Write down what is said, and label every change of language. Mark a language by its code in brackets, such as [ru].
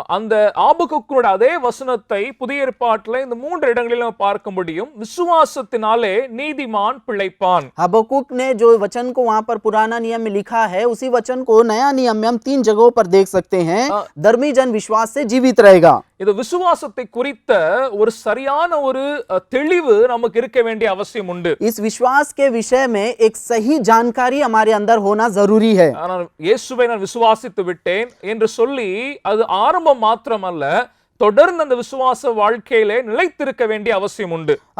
[ta] அந்த ஆபகுக்குடைய அதே வசனத்தை புதிய ஏற்பாட்டில் இந்த 3 இடங்களில் நம்ம பார்க்க முடியும். விசுவாசத்தினாலே நீதிமான் பிழைப்பான். [hi] हबक्कुक ने जो वचन को वहां पर पुराना नियम में लिखा है उसी वचन को नया नियम में हम 3 जगहों पर देख सकते हैं। धर्मी जन विश्वास से जीवित रहेगा। [ta] இது விசுவாசத்தை குறித்த ஒரு சரியான ஒரு தெளிவு நமக்கு இருக்க வேண்டிய அவசியம் உண்டு. [hi] इस विश्वास के विषय में एक सही जानकारी हमारे अंदर होना जरूरी है। [ta] நான் இயேசுவை நான் விசுவாசித்து விட்டேன் என்று சொல்லி அது ஆரம்பம் மாத்திரமல்ல, தொடர்ந்து அந்த விசுவாச வாழ்க்கையிலே நிலைத்திருக்க வேண்டிய அவசியம் உண்டு.